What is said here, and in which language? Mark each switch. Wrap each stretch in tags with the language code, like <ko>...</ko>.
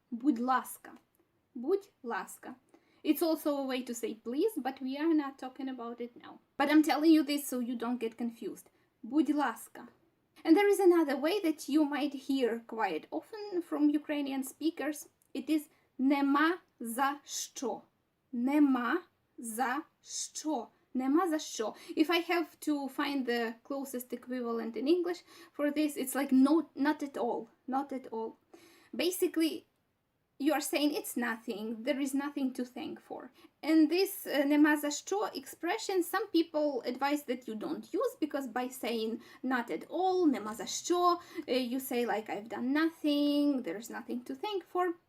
<uk>Будь ласка. Будь ласка.</uk> <en>It's also a way to say please, but we are not talking about it now. But I'm telling you this so you don't get confused.</en> <uk>Будь ласка.</uk> <en>And there is another way that you might hear quite often from Ukrainian speakers. It is</en> <uk>нема за що. Нема за що. Нема за що.</uk> <en>If I have to find the closest equivalent in English for this, it's like no, not at all. Not at all. Basically, you are saying it's nothing, there is nothing to thank for. And this</en> <uk>нема за що</uk> <en>expression, some people advise that you don't use, because by saying not at all, нема за що, you say like I've done nothing, there's nothing to thank for.</en>